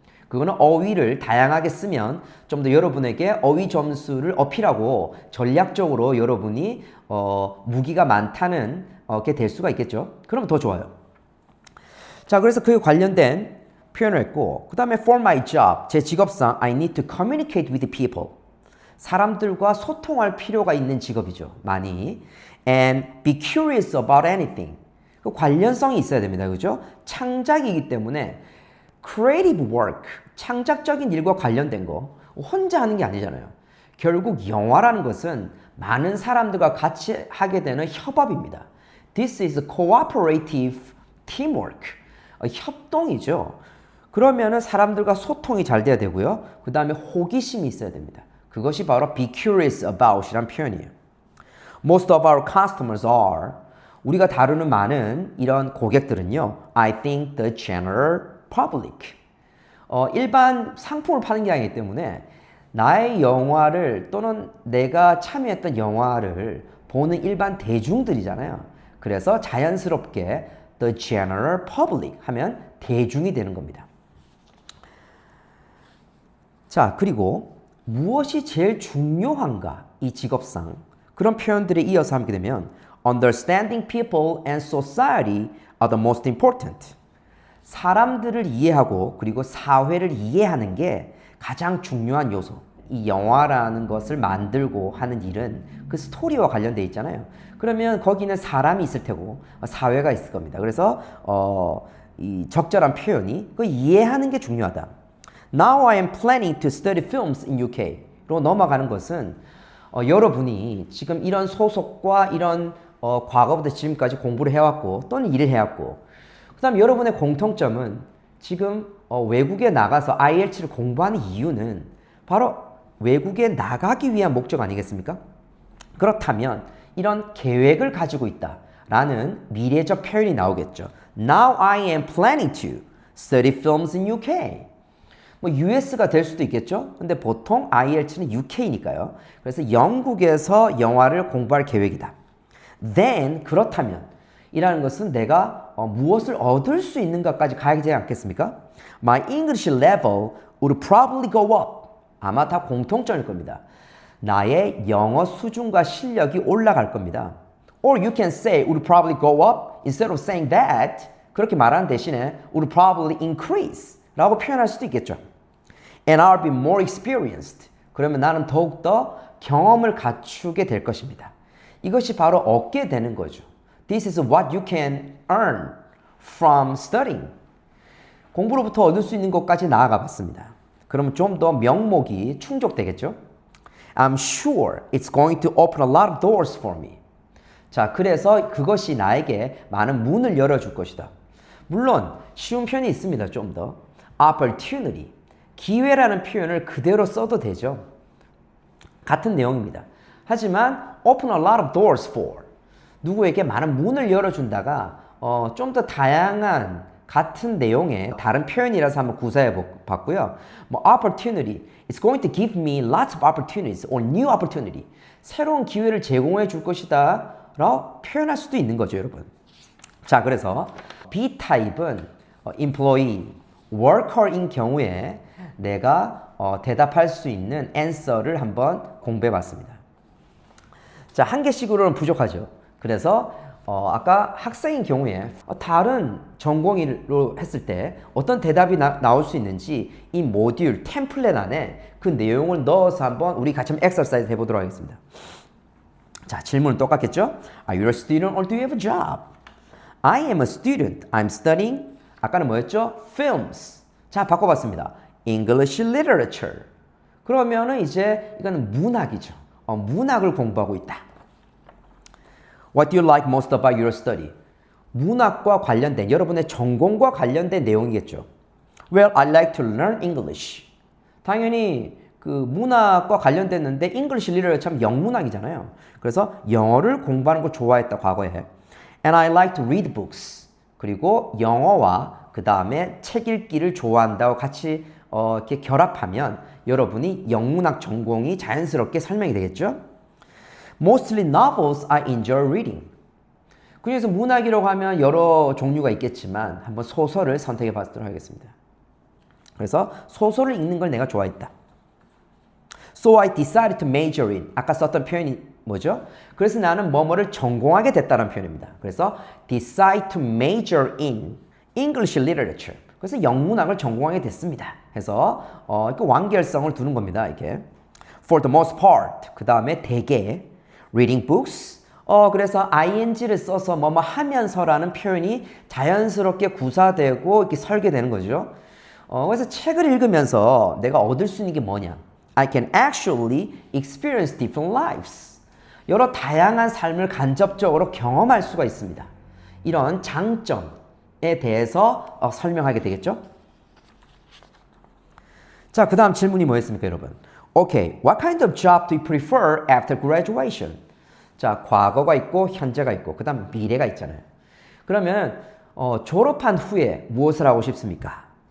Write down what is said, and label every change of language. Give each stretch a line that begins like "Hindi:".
Korean: 그거는 어휘를 다양하게 쓰면 좀 더 여러분에게 어휘 점수를 어필하고 전략적으로 여러분이 무기가 많다는 게 될 수가 있겠죠. 그러면 더 좋아요. 자, 그래서 그에 관련된 표현을 했고 그 다음에
English: for my job,
Korean: 제 직업상
English: I need to communicate with people.
Korean: 사람들과 소통할 필요가 있는 직업이죠. 많이.
English: And be curious about anything.
Korean: 그 관련성이 있어야 됩니다. 그죠? 창작이기 때문에
English: creative work,
Korean: 창작적인 일과 관련된 거 혼자 하는 게 아니잖아요. 결국 영화라는 것은 많은 사람들과 같이 하게 되는 협업입니다.
English: This is cooperative teamwork.
Korean: 협동이죠. 그러면은 사람들과 소통이 잘 돼야 되고요. 그 다음에 호기심이 있어야 됩니다. 그것이 바로 be curious about 이란 표현이에요.
English: Most of our customers are
Korean: 우리가 다루는 많은 이런 고객들은요.
English: I think the general public.
Korean: 일반 상품을 파는 게 아니기 때문에 나의 영화를 또는 내가 참여했던 영화를 보는 일반 대중들이잖아요. 그래서 자연스럽게 the general public 하면 대중이 되는 겁니다. 자, 그리고 무엇이 제일 중요한가? 이 직업상 그런 표현들에 이어서 하게 되면
English: understanding people and society are the most important.
Korean: 사람들을 이해하고 그리고 사회를 이해하는 게 가장 중요한 요소. 이 영화라는 것을 만들고 하는 일은 그 스토리와 관련돼 있잖아요. 그러면 거기는 사람이 있을 테고 사회가 있을 겁니다. 그래서 이 적절한 표현이 그 이해하는 게 중요하다.
English: Now I am planning to study films in UK
Korean: 로 넘어가는 것은 여러분이 지금 이런 소속과 이런 과거부터 지금까지 공부를 해왔고 또는 일을 해왔고 그 다음 여러분의 공통점은 지금 외국에 나가서 IELTS를 공부하는 이유는 바로 외국에 나가기 위한 목적 아니겠습니까? 그렇다면 이런 계획을 가지고 있다라는 미래적 표현이 나오겠죠.
English: Now I am planning to study films in UK.
Korean: 뭐 US가 될 수도 있겠죠. 근데 보통 IELTS는 UK니까요. 그래서 영국에서 영화를 공부할 계획이다. Then 그렇다면 이라는 것은 내가 무엇을 얻을 수 있는가까지 가야 되지 않겠습니까?
English: My English level would probably go up.
Korean: 아마 다 공통점일 겁니다. 나의 영어 수준과 실력이 올라갈 겁니다.
English: Or you can say would probably go up instead of saying that.
Korean: 그렇게 말하는 대신에
English: would probably increase
Korean: 라고 표현할 수도 있겠죠.
English: And I'll be more experienced.
Korean: 그러면 나는 더욱더 경험을 갖추게 될 것입니다. 이것이 바로 얻게 되는 거죠.
English: This is what you can earn from studying.
Korean: 공부로부터 얻을 수 있는 것까지 나아가 봤습니다. 그러면 좀 더 명목이 충족되겠죠?
English: I'm sure it's going to open a lot of doors for me.
Korean: 자, 그래서 그것이 나에게 많은 문을 열어줄 것이다. 물론 쉬운 표현이 있습니다. 좀 더. opportunity. 기회라는 표현을 그대로 써도 되죠. 같은 내용입니다.
English: 하지만 open a lot of doors for.
Korean: 누구에게 많은 문을 열어준다가 좀 더 다양한 같은 내용의 다른 표현이라서 한번 구사해 봤고요.
English: 뭐 opportunity, it's going to give me lots of opportunities or new opportunity.
Korean: 새로운 기회를 제공해 줄 것이다 라고 표현할 수도 있는 거죠, 여러분. 자, 그래서 B 타입은 employee worker인 경우에 내가 대답할 수 있는 answer를 한번 공부해 봤습니다. 자, 한 개씩으로는 부족하죠. 그래서 아까 학생인 경우에 다른 전공으로 했을 때 어떤 대답이 나올 수 있는지 이 모듈 템플릿 안에 그 내용을 넣어서 한번 우리 같이 한번 엑서사이즈 해보도록 하겠습니다. 자, 질문은 똑같겠죠?
English: Are you a student or do you have a job? I am a student. I'm studying.
Korean: 아까는 뭐였죠?
English: Films.
Korean: 자, 바꿔봤습니다.
English: English literature.
Korean: 그러면은 이제 이거는 문학이죠. 문학을 공부하고 있다.
English: What do you like most about your study?
Korean: 문학과 관련된 여러분의 전공과 관련된 내용이겠죠.
English: Well, I like to learn English.
Korean: 당연히 그 문학과 관련됐는데 English literature 참 영문학이잖아요. 그래서 영어를 공부하는 걸 좋아했다 과거에.
English: And I like to read books.
Korean: 그리고 영어와 그 다음에 책 읽기를 좋아한다고 같이 이렇게 결합하면 여러분이 영문학 전공이 자연스럽게 설명이 되겠죠.
English: Mostly novels I enjoy reading.
Korean: 그래서 문학이라고 하면 여러 종류가 있겠지만 한번 소설을 선택해 보도록 하겠습니다. 그래서 소설을 읽는 걸 내가 좋아했다.
English: So I decided to major in.
Korean: 아까 썼던 표현이 뭐죠? 그래서 나는 뭐뭐를 전공하게 됐다는 표현입니다.
English: 그래서 decide to major in English literature.
Korean: 그래서 영문학을 전공하게 됐습니다. 해서 이렇게 완결성을 두는 겁니다.
English: 이렇게 for the most part.
Korean: 그 다음에 대개
English: reading books.
Korean: 그래서 ing를 써서 뭐뭐 하면서라는 표현이 자연스럽게 구사되고 이렇게 설계되는 거죠. 그래서 책을 읽으면서 내가 얻을 수 있는 게 뭐냐?
English: I can actually experience different lives.
Korean: 여러 다양한 삶을 간접적으로 경험할 수가 있습니다. 이런 장점에 대해서 설명하게 되겠죠? 자, 그 다음 질문이 뭐였습니까, 여러분?
English: Okay, what kind of job do you prefer after graduation?
Korean: 자, 과거가 있고 현재가 있고 그 다음 미래가 있잖아요. 그러면 졸업한 후에 무엇을 하고 싶습니까?